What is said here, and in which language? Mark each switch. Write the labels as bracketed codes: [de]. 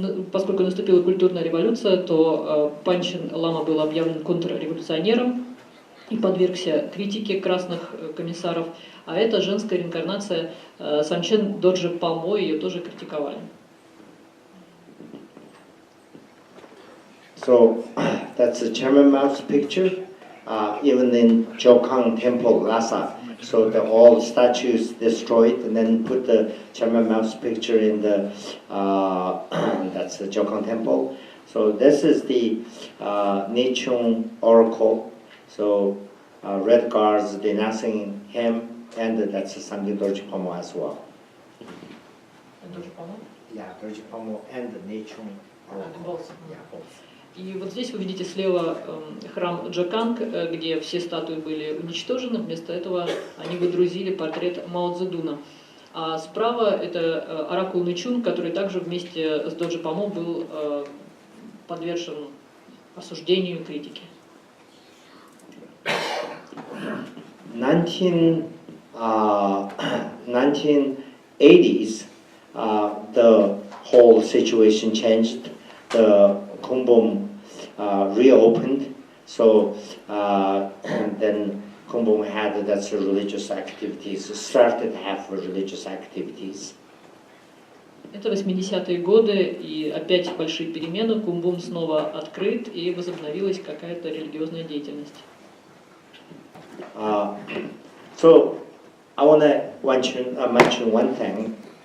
[ru] Поскольку наступила культурная революция, то Панчин Лама был объявлен контрреволюционером и подвергся критике красных комиссаров, а это женская реинкарнация Самчен Доджи Палмо, ее тоже критиковали. [en] So that's a Chairman Mao's picture, even in Jokang Temple, Lhasa. So all statues destroyed, and then put the Chairman Mao's picture in the that's the Jokang Temple. So this is the Nichung Oracle. So red guards denouncing him, and that's Samgye Dorji Pamo as well. Yeah, Dorji Pamo and the Nichung Oracle. Yeah, both. [ru] И вот здесь вы видите слева храм Джоканг, где все статуи были уничтожены, вместо этого они выдрузили портрет Мао Цзэдуна. А справа это оракул Нычун, который также вместе с Доджи Памо был подвержен осуждению и критике. [en] 1980s, the whole situation changed. The Kumbum reopened, so then Kumbum had that's religious activities, started to have religious activities. [ru] Это 80-е годы, и опять большие перемены. Кумбум снова открыт, и возобновилась какая-то религиозная деятельность. [en] So I want to mention one thing.